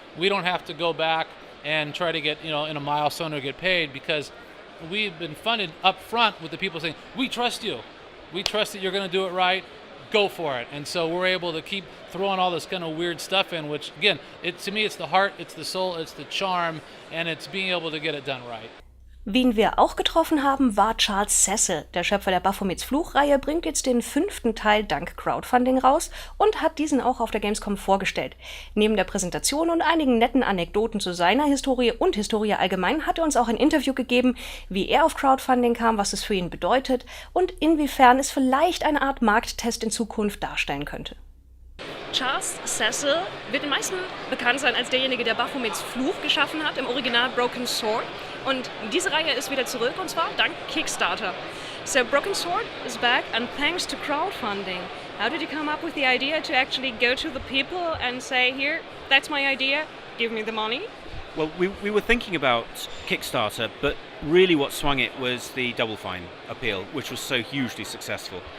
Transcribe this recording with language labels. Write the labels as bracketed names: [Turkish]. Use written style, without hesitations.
[English] We don't have to go back and try to get, in a milestone or get paid, because we've been funded up front with the people saying, we trust you. We trust that you're going to do it right. Go for it. And so we're able to keep throwing all this kind of weird stuff in, which, again, to me, it's the heart, it's the soul, it's the charm, and it's being able to get it done right. [German] Wen wir auch getroffen haben, war Charles Cecil. Der Schöpfer der Baphomets Fluch-Reihe bringt jetzt den 5. Teil dank Crowdfunding raus und hat diesen auch auf der Gamescom vorgestellt. Neben der Präsentation und einigen netten Anekdoten zu seiner Historie und Historie allgemein hat er uns auch ein Interview gegeben, wie er auf Crowdfunding kam, was es für ihn bedeutet und inwiefern es vielleicht eine Art Markttest in Zukunft darstellen könnte. Charles Cecil wird den meisten bekannt sein als derjenige, der Baphomets Fluch geschaffen hat, im Original Broken Sword. Und diese Reihe ist wieder zurück, und zwar dank Kickstarter. [English] So Broken Sword is back, and thanks to crowdfunding. How did you come up with the idea to actually go to the people and say, here, that's my idea, give me the money? Well, we were thinking about Kickstarter, but really what swung it was the Double Fine appeal, which was so hugely successful.